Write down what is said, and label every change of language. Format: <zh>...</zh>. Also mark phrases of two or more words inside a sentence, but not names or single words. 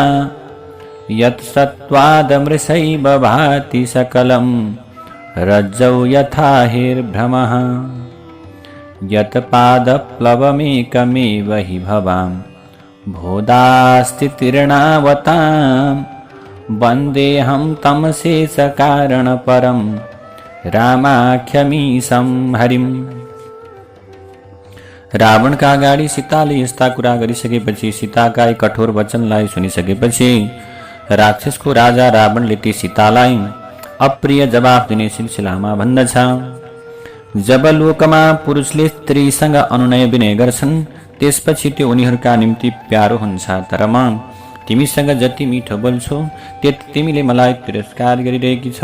<sa>यत्सत्त्वादमृषैव भाति सकलं रज्जौ यथा हिर्भ्रमः यत्पादप्लवमेकमेव हि भवां भोदास्तितीर्णावतां वन्देऽहं तं शेषकारणपरं रामाख्यमीशं हरिम्।</sa> <ne>रावण का अगाडि सीताले यस्ता कुरा गरिसकेपछि सीताका कठोर वचनलाई सुनिसकेपछि राक्षसको राजा रावणले ती सीतालाई अप्रिय जवाफ दिने सिलसिलामा भन्दछ। जब लोकमा पुरुषले स्त्रीसँग अनुनय विनय गर्छन् त्यसपछि त्यो उनीहरूका निम्ति प्यारो हुन्छ, तर म तिमीसँग जति मिठो बोल्छु त्यति तिमीले मलाई तिरस्कार गरिरहेकी छौ।</ne>